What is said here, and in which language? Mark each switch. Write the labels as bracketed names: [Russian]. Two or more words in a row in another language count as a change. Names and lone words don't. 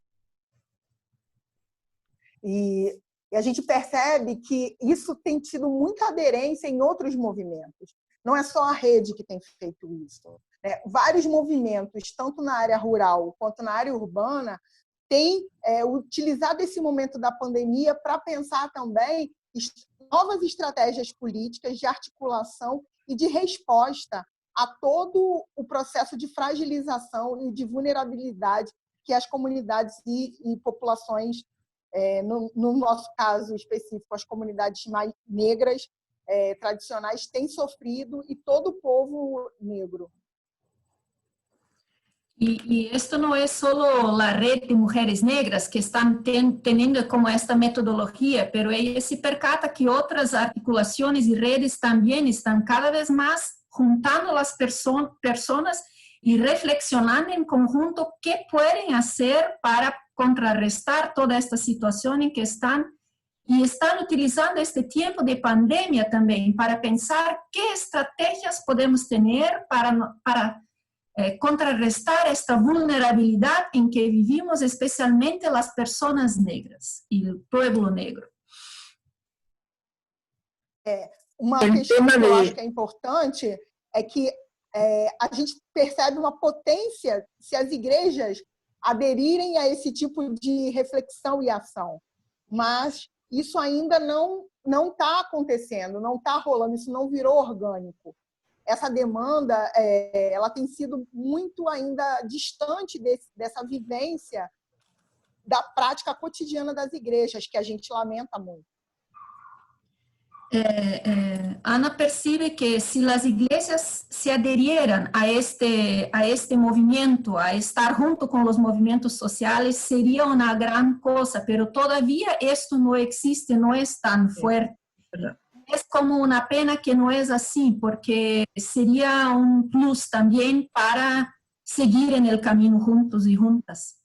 [Portuguese] E a gente percebe que isso tem tido muita aderência em outros movimentos. Não é só a rede que tem feito isso, né? Vários movimentos, tanto na área rural quanto na área urbana, têm utilizado esse momento da pandemia para pensar também novas estratégias políticas de articulação e de resposta a todo o processo de fragilização e de vulnerabilidade que as comunidades e populações, no nosso caso específico, as comunidades mais negras tradicionais têm sofrido e todo o povo negro. [Spanish] Y esto no es solo la red de mujeres negras que están teniendo como esta metodología, pero ella se percata que otras articulaciones y redes también están cada vez más juntando las personas y reflexionando en conjunto qué pueden hacer para contrarrestar toda esta situación en que están, y están utilizando este tiempo de pandemia también para pensar qué estrategias podemos tener para contrarrestar esta vulnerabilidad en que vivimos, especialmente las personas negras y el pueblo negro. [Portuguese] Uma questão que eu acho que é importante é que a gente percebe uma potência se as igrejas aderirem a esse tipo de reflexão e ação, mas isso ainda não está acontecendo, não está rolando, isso não virou orgânico. essa demanda ela tem sido muito ainda distante dessa vivência da prática cotidiana das igrejas, que a gente lamenta muito. [Spanish] Ana percibe que si las iglesias se adherieran a este movimiento, a estar junto con los movimientos sociales, sería una gran cosa, pero todavía esto no existe, no es tan fuerte. Es como una pena que no es así, porque sería un plus también para seguir en el camino juntos y juntas.